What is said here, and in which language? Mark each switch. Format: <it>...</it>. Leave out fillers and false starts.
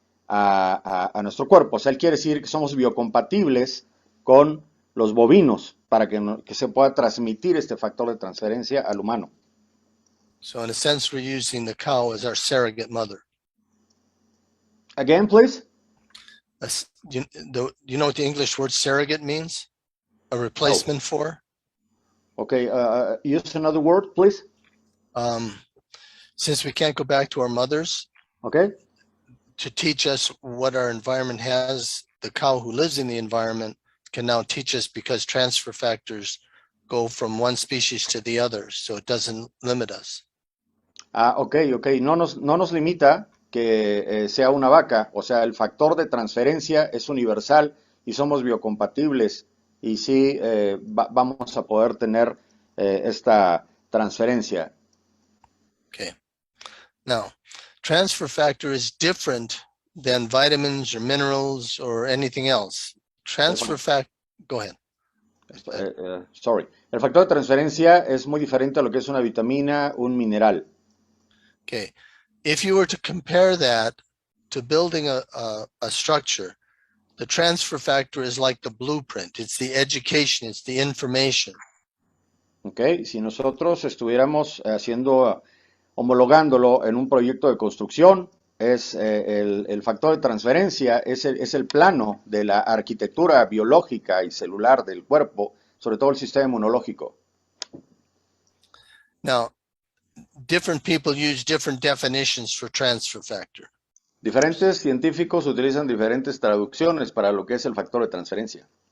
<es>a nuestro cuerpo. O sea, él quiere decir que somos biocompatibles con los bovinos para que se pueda transmitir este factor de transferencia al humano.</es> <en>So in a sense, we're using the cow as our surrogate mother. Again, please. Do you know what the English word surrogate means? A replacement for? Okay, use another word, please. Since we can't go back to our mothers, Okay. to teach us what our environment has, the cow who lives in the environment can now teach us because transfer factors go from one species to the other, so it doesn't limit us. Ok.</en> <es>No nos limita que sea una vaca, o sea, el factor de transferencia es universal y somos biocompatibles y sí vamos a poder tener esta transferencia.</es> <en>Okay. Now, transfer factor is different than vitamins or minerals or anything else. Transfer factor, go ahead. Sorry.</en> <es>El factor de transferencia es muy diferente a lo que es una vitamina, un mineral.</es> <en>Okay. If you were to compare that to building a structure, the transfer factor is like the blueprint. It's the education, it's the information.</en> <es>Ok, si nosotros estuviéramos homologándolo en un proyecto de construcción, es el factor de transferencia, es el plano de la arquitectura biológica y celular del cuerpo, sobre todo el sistema inmunológico.</es> <en>Now, different people use different definitions for transfer factor.</en> <es>Diferentes científicos utilizan diferentes traducciones para lo que es el factor de transferencia.</es>